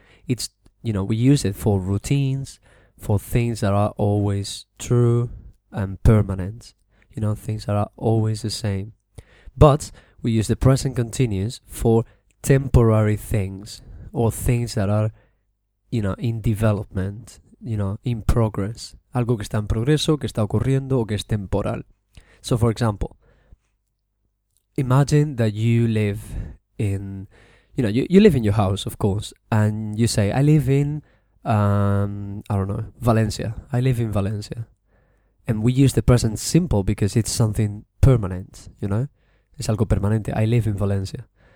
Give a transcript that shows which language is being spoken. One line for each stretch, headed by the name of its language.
English: It's, you know, we use it for routines, for things that are always true and permanent. You know, things that are always the same. But we use the present continuous for temporary things or things that are, you know, in development, you know, in progress.
Spanish: Algo que está en progreso, que está ocurriendo o que es temporal.
English: So, for example, imagine that you live in, you know, you live in your house, of course, and you say, I live in, I don't know, Valencia. I live in Valencia. And we use the present simple because it's something permanent, you know?
Spanish: Es algo permanente.
English: I live in Valencia.